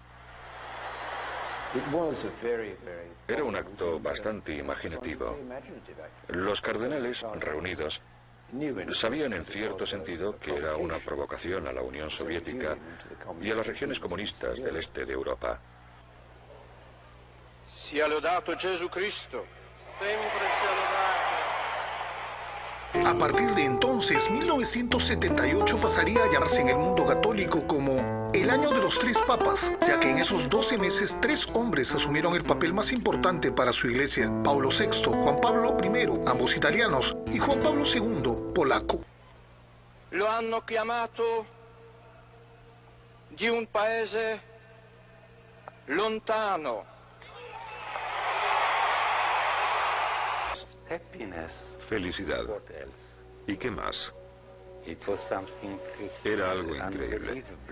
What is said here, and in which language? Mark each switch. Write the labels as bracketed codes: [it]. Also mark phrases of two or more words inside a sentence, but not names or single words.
[es] Era un acto bastante imaginativo. Los cardenales reunidos sabían en cierto sentido que era una provocación a la Unión Soviética y a las regiones comunistas del este de Europa. [it] Sia lodato Gesù Cristo. Sempre sia lodato. [es] A partir de entonces, 1978 pasaría a llamarse en el mundo católico como el año de los 3 papas, ya que en esos 12 meses 3 hombres asumieron el papel más importante para su iglesia: Paulo VI, Juan Pablo I, ambos italianos, y Juan Pablo II, polaco. [it] lo hanno chiamato di un paese lontano. [es] Felicidad. ¿Y qué más? Era algo increíble.